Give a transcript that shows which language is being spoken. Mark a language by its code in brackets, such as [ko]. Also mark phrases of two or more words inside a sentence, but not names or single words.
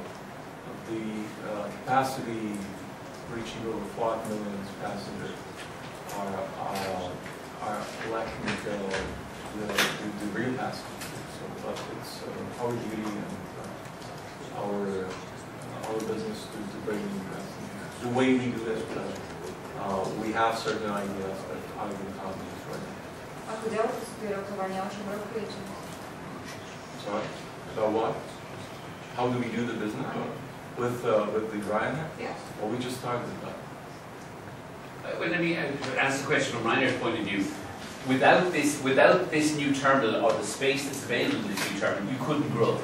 [en] The capacity reaching over 5 million passengers are lacking the real passengers. So it's our duty and our business to bring in passengers. The way we do this, we have certain ideas that I will comment right now. [sk] Ako ďaleko sú tie rokovania, o čom rokujete? [en] Sorry? So what? How do we do the business? With the Ryanair? Yes. Well, we just started that. Well, let me answer the question from Ryanair's point of view. Without this new terminal or the space that's available in this new terminal, you couldn't grow.